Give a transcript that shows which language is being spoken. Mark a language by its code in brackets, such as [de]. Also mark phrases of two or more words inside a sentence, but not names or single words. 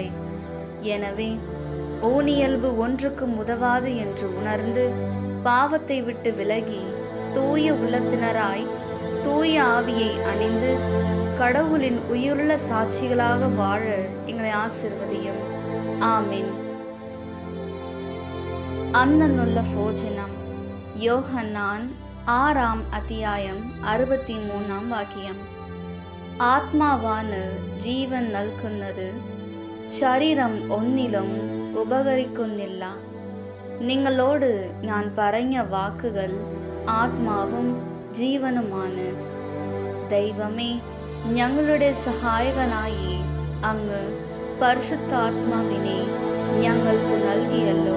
[ta] எனவே ஊனியல்பு ஒன்றுக்கும் உதவாது என்று உணர்ந்து பாவத்தை விட்டு விலகி தூய உள்ளத்தினராய் தூய ஆவியை அணிந்து கடவுளின் உயிருள்ள சாட்சிகளாக வாழ எங்களை ஆசீர்வதியும். ஆமென். அன்னனுள்ள போஜனம். யோஹன்னான் 6 அத்தியாயம் 63 വാക്യം. [ml] ആത്മാവാണ് ജീവൻ നൽകുന്നത്, ശരീരം ഒന്നിലും ഉപകരിക്കുന്നില്ല. നിങ്ങളോട് ഞാൻ പറഞ്ഞ വാക്കുകൾ ആത്മാവും ജീവനുമാണ്. ദൈവമേ, ഞങ്ങളുടെ സഹായകനായി അങ്ങ് പരിശുദ്ധാത്മാവിനെ ഞങ്ങൾക്ക് നൽകിയല്ലോ.